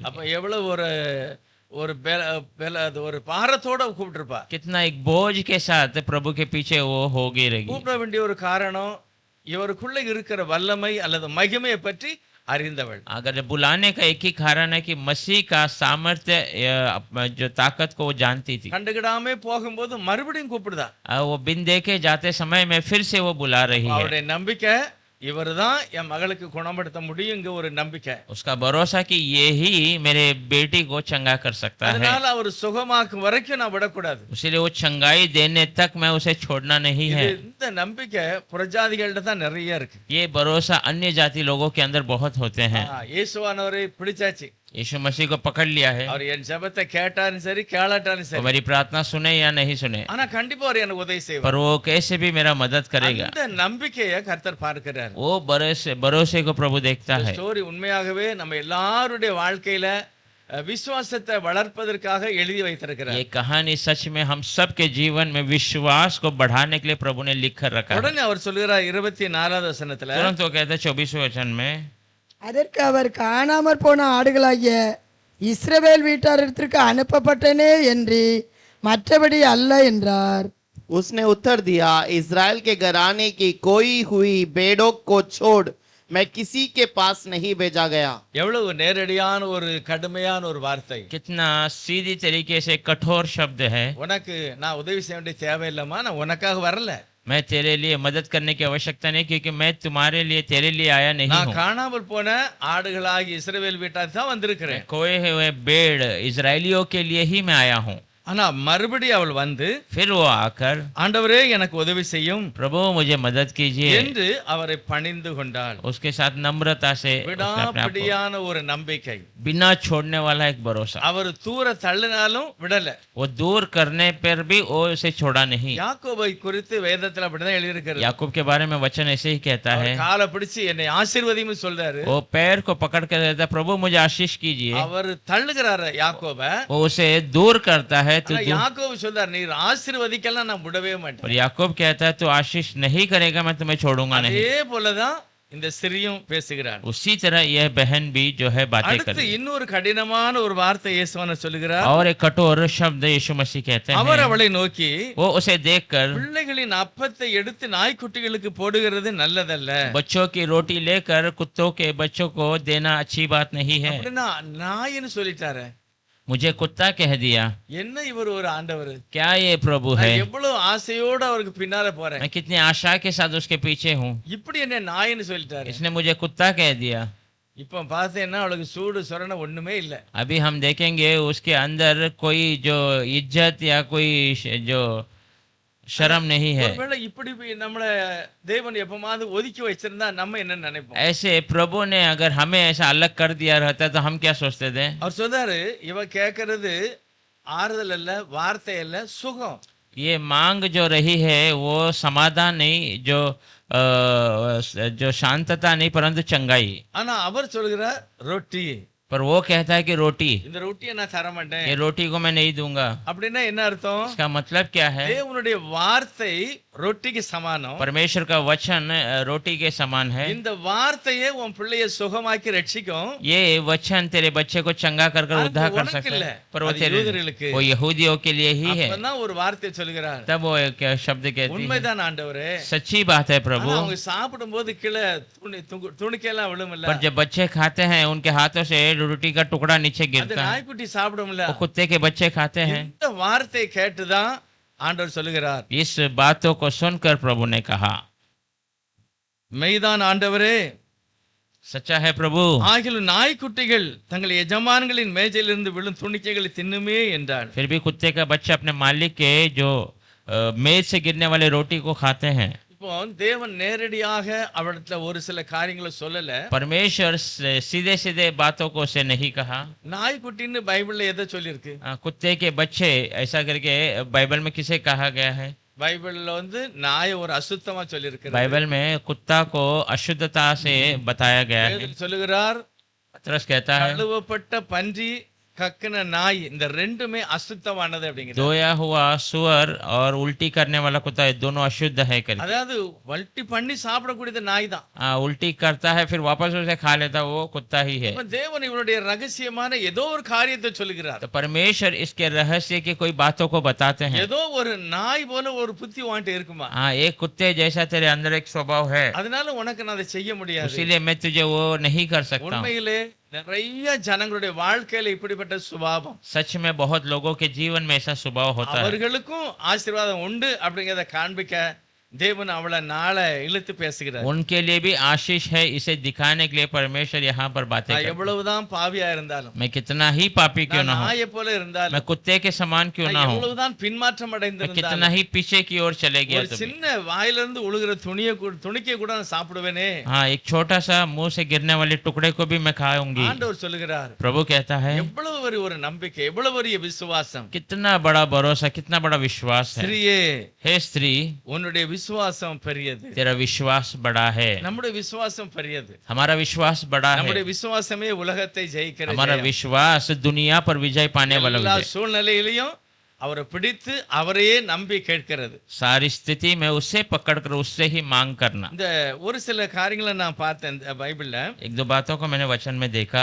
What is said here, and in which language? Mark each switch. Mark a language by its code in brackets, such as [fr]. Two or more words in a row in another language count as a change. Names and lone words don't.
[ta] அப்ப எவ்வளவு ஒரு ஒரு ஒரு பாரத்தோட கூப்பிட்டுருப்பா. [hi] कितना एक बोझ के साथ प्रभु के पीछे वो होगी रहेगी। [ta] கூப்பிட வேண்டிய ஒரு காரணம் இவருக்குள்ள இருக்கிற வல்லமை அல்லது மகிமையை பற்றி அறிந்தவள். [hi] अगर बुलाने का एक ही कारण है कि मसीह का सामर्थ्य जो ताकत को वो जानती थी। [ta] கண்டுகிடாமே போகும்போது மறுபடியும் கூப்பிடுதா. [hi] वो बिन देखे जाते समय में फिर से वो बुला रही है। [ta] அவருடைய நம்பிக்கை இவர்தான் என் மகளுக்கு குணப்படுத்த முடியுங்க ஒரு நம்பிக்கை. [hi] उसका भरोसा कि ये ही मेरे बेटी को चंगा कर सकता है, [ta] அதனால அவர் சுகமாக்கும் வரைக்கும் நான் விடக்கூடாது. [hi] इसलिए वो चंगाई देने तक मैं उसे छोड़ना नहीं है। [ta] இந்த நம்பிக்கை புறஜாதிகள்ட்ட தான் நிறைய இருக்கு. [hi] ये भरोसा अन्य जाति लोगों के अंदर बहुत होते हैं। [ta] இயேசுவானவரை பிடிச்சாச்சு, [hi] यीशु मसीह को पकड़ लिया है, [ta] அவர் என் ஜெபத்தை கேட்டாலும் சரி கேளாட்டாலும் [hi] वो [ta] சரி, [hi] मेरी प्रार्थना सुने या नहीं सुने, [ta] ஆனா கண்டிப்பா அவர் எனக்கு உதவி செய்வார். [hi] पर वो कैसे भी मेरा मदद करेगा। [ta] அந்த நம்பிக்கையை கர்த்தர் பார்க்கிறார். [hi] वो भरोसे को प्रभु देखता है। [ta] ஸ்டோரி உண்மையாகவே நம்ம எல்லாருடைய வாழ்க்கையில விசுவாசத்தை வளர்ப்பதற்காக எழுதி வைத்திருக்கிறார். [hi] ये कहानी सच में हम सब के जीवन में विश्वास को बढ़ाने के लिए प्रभु ने लिख कर रखा है। [ta] உடனே அவர் சொல்கிறார் 24வது வசனத்துல, [hi] तुरंत वो कहता है 24वें वचन में, [ta] அதற்கு அவர் காணாமற் போன ஆடுகளாகிய இஸ்ரவேல் வீட்டாரிடத்திற்கு அனுப்பப்பட்டனே என்று மற்றபடி அல்ல என்றார். [hi] उसने उत्तर दिया, इज़राइल के घराने की कोई हुई भेड़ों को छोड़ मैं किसी के पास नहीं भेजा गया। [ta] எவ்வளவு நேரடியான ஒரு கடுமையான ஒரு வார்த்தை. [hi] कितना सीधी तरीके से कठोर शब्द है। [ta] உனக்கு நான் உதவி செய்ய வேண்டிய தேவையில்லைம்மா, நான் உனக்காக வரல, [hi] मैं तेरे लिए मदद करने की आवश्यकता नहीं, क्योंकि मैं तुम्हारे लिए तेरे लिए आया नहीं [ta] நான் [hi] हूँ। [ta] காணாமல் போன ஆடுகளாகி இஸ்ரவேல் வீட்டார் தான் வந்திருக்கிறேன். [hi] खोए हुए भेड़ इजरायलियों के लिए ही मैं आया हूँ। [ta] ஆனா மறுபடியும் அவள் வந்து, [hi] फिर वो आकर, [ta] ஆண்டவரே எனக்கு உதவி செய்யும் [hi] प्रभु मुझे मदद कीजिए, [ta] என்று அவரை பணிந்து கொண்டாள். [hi] उसके साथ नम्रता से उसने अपने आप को, [ta] விடாப்பிடியான ஒரு நம்பிக்கை. [hi] बिना छोड़ने वाला एक भरोसा। [ta] அவர் தூர தள்ளினாலும் விடல. [hi] वो दूर करने पर भी वो उसे छोड़ा नहीं। [ta] யாக்கோபை குறித்து வேதத்துல அப்படிதான் எழுதியிருக்கிறது. [hi] याकूब के बारे में वचन ऐसे ही कहता है, [ta] அவர் காலை பிடிச்சு என்னை ஆசீர்வதின்னு சொல்றாரு. [hi] वो पैर को पकड़ कर कहता है, प्रभु मुझे आशीष कीजिए। [ta] அவர் தள்ளுகிறாரு யாக்கோப. [hi] वो उसे दूर करता है तो [ta] ஆனா யாக்கோபு சொல்றாரு, நீர் ஆசீர்வதிக்கலாம் நான் விடவே [hi] और [ta] மாட்டேன். [hi] याकूब कहता है तो आशीष नहीं करेगा, मैं तुम्हें छोड़ूंगा नहीं। [ta] அதே போலதான் இந்த ஸ்திரியும் பேசுகிறார். [hi] उसी तरह यह बहन भी जो है बातें [ta] அடுத்து [hi] कर, [ta] இன்னொரு கடினமான ஒரு வார்த்தை இயேசுவான சொல்லுகிறார். [hi] और एक कठोर शब्द यीशु मसीह कहते [ta] அவர் [hi] हैं। [ta] அவளை நோக்கி, [hi] वो उसे देखकर, [ta] பிள்ளைகளின் அப்பத்தை எடுத்து நாய்க்குட்டிகளுக்கு போடுகிறது நல்லதல்ல. [hi] बच्चों की रोटी लेकर कुत्तों के बच्चों को देना अच्छी बात नहीं है। [ta] அப்படின்னா நாயின்னு சொல்லிட்டாரு. [hi] मुझे कुत्ता कह दिया, [ta] என்ன இவர் ஒரு ஆண்டவர், [hi] क्या ये प्रभु है? [ta] நான் எவ்வளவு ஆசையோட அவருக்கு பின்னால போறேன், [hi] मैं कितनी आशा के साथ उसके पीछे हूँ, [ta] இப்படி என்ன நாயின்னு சொல்லிட்டாரு. [hi] इसने मुझे कुत्ता कह दिया। [ta] இப்ப பார்த்தேன்னா அவளுக்கு சூடு சொரண ஒண்ணுமே இல்ல. [hi] अभी हम देखेंगे उसके अंदर कोई जो इज्जत या कोई जो शर्म नहीं है। [ta] ஒருவேளை இப்படி நம்மள தேவன் எப்பமாவது ஒதுக்கி வச்சிருந்தா நம்ம என்ன நினைப்போம்? [hi] ऐसे प्रभु ने अगर हमें ऐसा अलग कर दिया रहता तो हम क्या सोचते थे? [ta] அவர் சொல்றாரு, இவ கேட்கறது ஆறுதல் அல்ல, வார்த்தை அல்ல, சுகம். [hi] ये मांग जो रही है वो समाधान नहीं, जो शांतता नहीं, परंतु चंगाई। [ta] ஆனா அவர் சொல்கிறார் ரொட்டி. [hi] पर वो कहता है कि रोटी, [ta] இந்த ரொட்டியை நான் தர மாட்டேன். [hi] ये रोटी को मैं नहीं दूंगा। [ta] அப்படின்னா என்ன அர்த்தம்? [hi] इसका मतलब क्या है? [ta] தேவனுடைய வார்த்தை ரொட்டிக்கு சமானம். [hi] परमेश्वर का वचन रोटी के समान है। [ta] இந்த வார்த்தையே உன் பிள்ளையை சுகமாக்கி ரட்சிக்கும். [hi] ये वचन तेरे बच्चे को चंगा कर कर [ta] அது [hi] उद्धार कर [ta] உனக்கு [hi] सकता [ta] இல்ல, [hi] है, पर वो [ta] அது [hi] तेरे [ta] யூதர்களுக்கு. [hi] वो यहूदियों के लिए ही है। [ta] அப்பதான் ஒரு வார்த்தை சொல்கிறார், [hi] तब वो एक शब्द कहती है, [ta] உண்மைதான் ஆண்டவரே, [hi] सच्ची बात है प्रभु। [ta] ஆனா அவங்க சாப்பிடும்போது கீழே துணிக்கெல்லாம் விழுமில்ல, [hi] पर जब बच्चे खाते हैं उनके हाथों से रोटी का टुकड़ा नीचे [ta] அது [hi] गिरता है, [ta] நாய்க்குட்டி சாப்பிடும்ல. [hi] वो कुत्ते के बच्चे खाते हैं। [ta] இந்த வார்த்தை கேட்டுதான் ஆண்டவர் சொல்லுகிறார், [hi] इस बातों को सुनकर प्रभु ने कहा, [ta] மெய்தான் ஆண்டவரே, [hi] सच्चा है प्रभु, [ta] ஆகிலும் நாய்க்குட்டிகள் தங்கள் எஜமான்களின் மேஜையிலிருந்து விழும் துணிக்கைகளை தின்னுமே என்றார். [hi] फिर भी कुत्ते का बच्चा अपने मालिक के जो मेज से गिरने वाले रोटी को खाते हैं। [ta] இப்போ தேவன் நேரடியாக அவரிடத்துல ஒரு சில காரியங்களை சொல்லல. [hi] परमेश्वर सीधे सीधे बातों को उसे नहीं कहा। [ta] நாய்க்குட்டின்னு பைபிள்ல எதை சொல்லியிருக்கு? [hi] कुत्ते के बच्चे ऐसा करके बाइबल में किसे कहा गया है? [ta] பைபிள்ல நாயை ஒரு அசுத்தமா சொல்லியிருக்கு. [hi] बाइबल में कुत्ता को अशुद्धता से बताया गया है। [ta] வேதம் சொல்லுகிறார், [hi] पतरस कहता है, [ta] கழுவப்பட்ட பன்றி கக்கின நாய் இந்த ரெண்டுமே அசுத்தமானது அப்படிங்கிறது. [hi] धोया हुआ सुअर और उल्टी करने वाला कुत्ता, ये दोनों अशुद्ध है करके। [ta] அதாவது வல்ட்டி பண்ணி சாப்பிடக்கூடியது நாய் தான். [hi] उल्टी करता है फिर वापस उसे खा लेता, वो कुत्ता ही है। [ta] இப்ப தேவன் இவருடைய ரகசியமான ஏதோ ஒரு காரியத்தை சொல்லுகிறார். [hi] तो परमेश्वर इसके रहस्य की कोई बातों को बताते हैं। [ta] ஏதோ ஒரு நாய் போல ஒரு புத்தி வாண்டி இருக்குமா, [hi] हाँ, एक कुत्ते जैसा तेरे अंदर एक स्वभाव है, [ta] அதனால உனக்கு நான் அதை செய்ய முடியாது. [hi] इसीलिए मैं तुझे वो नहीं कर सकता हूँ। [ta] உண்மையிலே நிறைய ஜனங்களுடைய வாழ்க்கையில இப்படிப்பட்ட சுபாவம். [hi] सच में बहुत लोगों के जीवन में ऐसा स्वभाव होता है। [ta] அவர்களுக்கும் ஆசீர்வாதம் உண்டு அப்படிங்கறத காண்பிக்க தேவன் அவளை நாளை இழுத்து பேசுகிறார். [hi] उनके लिए भी आशीष है, इसे दिखाने के लिए परमेश्वर यहाँ पर बातें [ta] நான் [hi] करता है। [ta] எவ்வளவுதான் பாவியா இருந்தாலும், [hi] मैं कितना ही पापी क्यों [ta] நான் [hi] ना हूँ, [ta] நாயை போல [hi] मैं [ta] இருந்தாலும், [hi] कुत्ते के समान क्यों ना [ta] நான் [hi] हूँ, [ta] எவ்வளவுதான் பின்மாற்றம் [hi] मैं कितना [ta] அடைந்திருந்தாலும், [hi] ही पीछे की ओर चले गया [ta] ஒரு [hi] तो भी। [ta] சின்ன வாயிலிருந்து உழுகிற துணிக்கை கூட நான் சாப்பிடுவேனே. [hi] हाँ, एक छोटा सा मुंह से गिरने वाले टुकड़े को भी मैं खाऊंगी। [ta] ஆண்டவர் சொல்லுகிறார், [hi] प्रभु कहता है, [ta] எவ்வளவு ஒரு நம்பிக்கை, எவ்வளவு பெரிய விசுவாசம். [hi] कितना बड़ा भरोसा, कितना बड़ा विश्वास है। [ta] ஸ்திரியே, [hi] हे स्त्री, [ta] உன்னுடைய விசுவாசம் பெரியது, [hi] तेरा विश्वास बड़ा है। [ta] நம்முடைய விசுவாசம் பெரியது. [hi] हमारा विश्वास बड़ा [ta] நம்முடைய [hi] है। [ta] விசுவாசமே உலகத்தை ஜெயிக்கிற [hi] हमारा [ta] ஜெயம். [hi] विश्वास दुनिया पर विजय पाने वाला [ta] எல்லா [hi] विजय। [ta] சூழ்நிலையிலையும் அவரை பிடித்து அவரையே நம்பி கேட்கிறது. [hi] सारी स्थिति में उससे पकड़कर उससे ही मांग करना। [ta] இந்த ஒரு சில காரியங்களை நான் பார்த்தேன் இந்த பைபிள்ல. [hi] एक दो बातों को मैंने वचन में देखा।